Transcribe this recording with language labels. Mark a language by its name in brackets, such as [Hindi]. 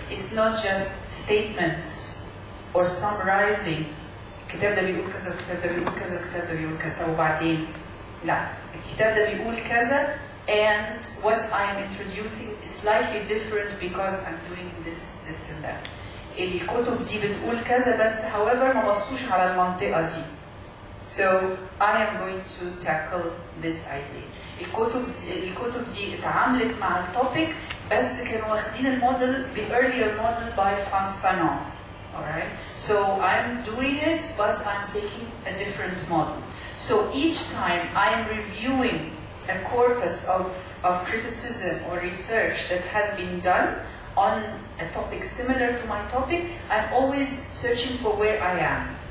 [English] It's not just statements or summarizing [Arabic] الكتاب ده بيقول كذا [English] الكتاب ده بيقول كذا الكتاب ده بيقول كذا وبعدين لا الكتاب ده بيقول كذا and what I'm introducing is slightly different because I'm doing this and that. [Arabic] الكتب دي بتقول كذا بس however ما بصوش على المنطقة دي. [English] So I am going to tackle this idea. [Arabic] الكتب دي اتعاملت مع التوبيك بس كانوا واخدين الموديل [English] the earlier model by Frantz Fanon. Alright? So I'm doing it but I'm taking a different model. So each time I am reviewing a corpus of criticism or research that has been done on a topic similar to my topic, I'm always searching for where I am.